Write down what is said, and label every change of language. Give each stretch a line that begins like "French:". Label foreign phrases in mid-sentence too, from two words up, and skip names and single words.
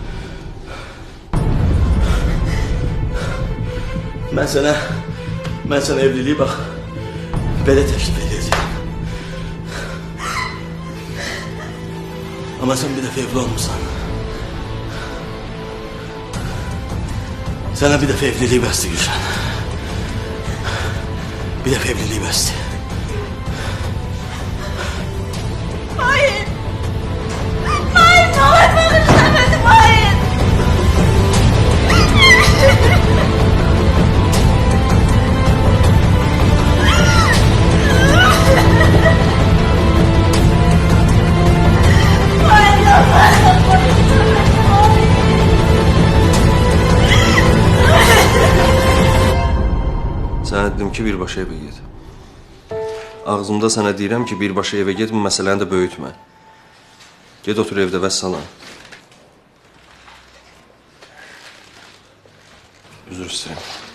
Azerbaijani: Mən sənə evliliyi bax, belə təklif edəcəm. Amma sən bir dəfə evli olmuşsan. Sənə bir dəfə evliliyi bəsdir Gülşən. Bir dəfə evliliyi bəsdir.
Turkish: Hayır. Hayır, ne olur bağışla beni, hayır. Hayır, yalvarırım, bağışla beni, hayır.
Azerbaijani: Sənə dedim ki, birbaşa evə get. Ağzımda sənə deyirəm ki, birbaşa evə get, bu məsələni də böyütmə. Get otur evdə vəssalam. Üzr istəyirəm.